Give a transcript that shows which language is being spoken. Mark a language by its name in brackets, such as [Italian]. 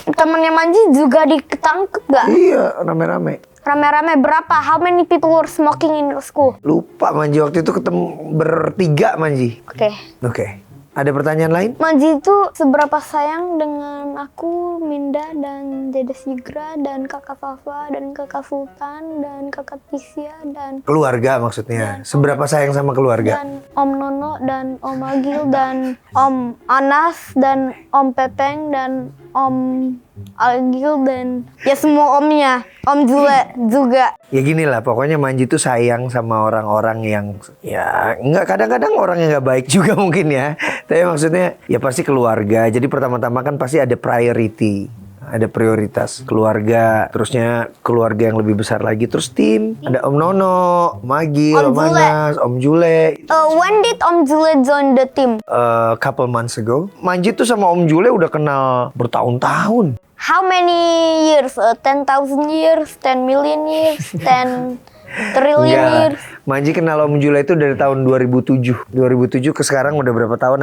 [Indonesian] Temennya Manji juga ditangkep gak? Iya, rame-rame. Rame-rame berapa? [English] How many people were smoking in your school? [Indonesian] Lupa Manji waktu itu ketemu bertiga Manji. Oke. Oke. Ada pertanyaan lain? Manji itu seberapa sayang dengan aku, Minda, dan Dede Sigra, dan kakak Fafa, dan kakak Sultan, dan kakak Tisya, dan Keluarga maksudnya. Seberapa sayang sama keluarga? Om Nono, dan Om Agil, dan Om Anas, dan Om Pepeng, dan Om Agil, dan ya semua omnya. Om Jule juga. Ya gini lah, pokoknya Manji tuh sayang sama orang-orang yang ya nggak, kadang-kadang orang yang nggak baik juga mungkin ya. Tapi maksudnya ya pasti keluarga. Jadi pertama-tama kan pasti ada priority, ada prioritas keluarga. Terusnya keluarga yang lebih besar lagi. Terus tim, ada Om Nono, Om Agil, Om Om Jule. Anas, Om Jule. [English] When did Om Jule join the team? Couple months ago. [Indonesian] Manji tuh sama Om Jule udah kenal bertahun-tahun. [English] How many years? 10,000 years, 10 million years, 10 trillion years. [Indonesian] Manji kenal Om Jule itu dari tahun 2007. 2007 ke sekarang udah berapa tahun?